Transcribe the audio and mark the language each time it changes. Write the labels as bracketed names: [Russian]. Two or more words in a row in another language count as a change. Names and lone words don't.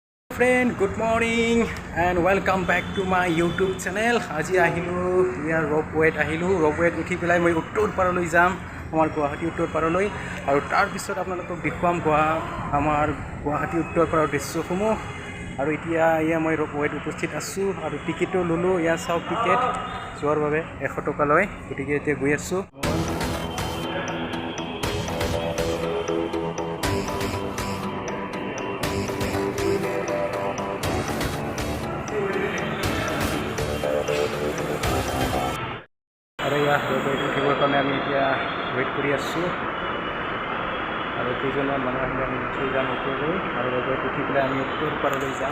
[English] Friend, good morning and welcome back to my YouTube channel. [Assamese] আজি আহিলোঁ ইয়া Ropeway আহিলোঁ Ropeway উঠি পেলাই মই উত্তৰ পাৰলৈ যাম আমাৰ Guwahati উত্তৰ পাৰলৈ আৰু তাৰ বিষয়ে আপোনালোকক দেখুৱাম আমাৰ Guwahati উত্তৰ পাৰৰ দৃশ্য সমূহ আৰু এতিয়া ইয়া মই Ropeway উপস্থিত আছোঁ আৰু ticket ল'লোঁ ইয়া চাওক ticket যোৱাৰ বাবে 100 টকা লৈ গতিকে এতিয়া গৈ আছোঁ. আৰু ইয়া উঠিবৰ কাৰণে আমি এতিয়া ৱেইট কৰি আছোঁ আৰু কেইজনমান মানুহ আহিলে আমি উঠি যাম ওপৰলৈ আৰু ৰ'বত উঠি পেলাই আমি উত্তৰ পাৰলৈ যাম।